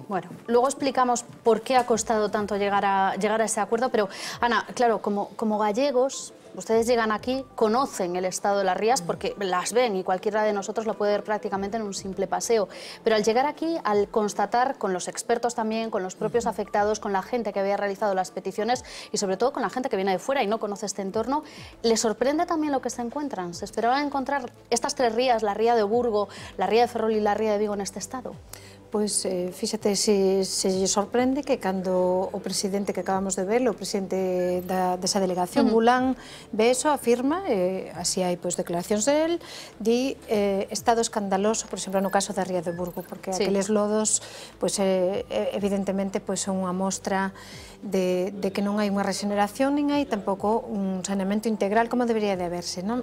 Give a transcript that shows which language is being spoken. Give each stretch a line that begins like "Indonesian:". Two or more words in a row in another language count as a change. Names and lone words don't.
Spanish: Bueno, luego explicamos por qué ha costado tanto llegar a ese acuerdo, pero Ana, claro, como gallegos, ustedes llegan aquí, conocen el estado de las rías porque las ven y cualquiera de nosotros lo puede ver prácticamente en un simple paseo, pero al llegar aquí, al constatar con los expertos también, con los propios afectados, con la gente que había realizado las peticiones y sobre todo con la gente que viene de fuera y no conoce este entorno, ¿les sorprende también lo que se encuentran? ¿Se esperaban encontrar estas 3 rías, la ría de Burgo, la ría de Ferrol y la ría de Vigo en este estado?
Galician: Pois, fíxate, se lle sorprende que cando o presidente que acabamos de ver, o presidente desa delegación, Mulán, ve eso, afirma, así hai declaracións del, di estado escandaloso, por exemplo, no caso da ría de Burgo, porque aqueles lodos, evidentemente, son unha mostra de que non hai unha regeneración, nin hai tampouco un saneamento integral como debería de haberse, non?